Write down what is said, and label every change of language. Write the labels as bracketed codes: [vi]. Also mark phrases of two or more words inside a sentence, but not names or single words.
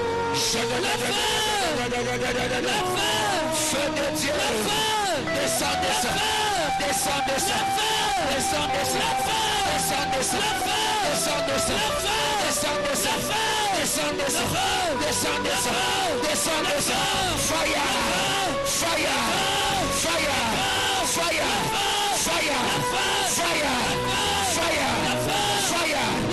[fr] Feu de Dieu. Descends, descends. Descends, descends. Descends, descends. Descends, descends. Descends, descends. Descends, descends. Descends, descends. Descends, descends. Descends, descends. [en] Fire. Fire. Fire. Fire. Fire. Fire. Fire. Fire.